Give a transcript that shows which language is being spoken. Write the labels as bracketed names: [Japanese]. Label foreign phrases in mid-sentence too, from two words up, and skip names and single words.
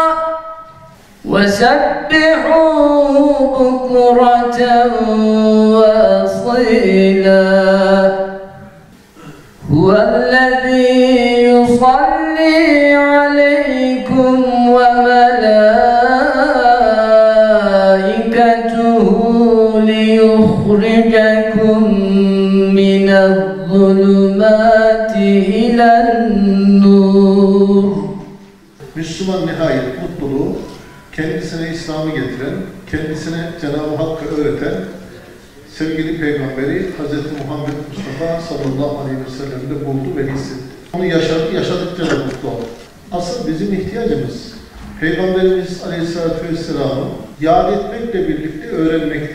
[Arabic] وسبحوه بكرة وأصيلا هو الذي يصلي عليكم وملائكته ليخرجكم من الظلمات إلى النور. [Turkish] Müslüman nihayet mutluluğu kendisine İslam'ı getiren, kendisine Cenab-ı Hakk'ı öğreten sevgili Peygamberi Hz. Muhammed Mustafa [Arabic] صلى الله عليه وسلم'de [Turkish] buldu ve hissetti. Onu yaşadıkça da mutlu oldu. Asıl bizim ihtiyacımız Peygamberimiz aleyhissalatü vesselam'ı yad etmekle birlikte öğrenmekti.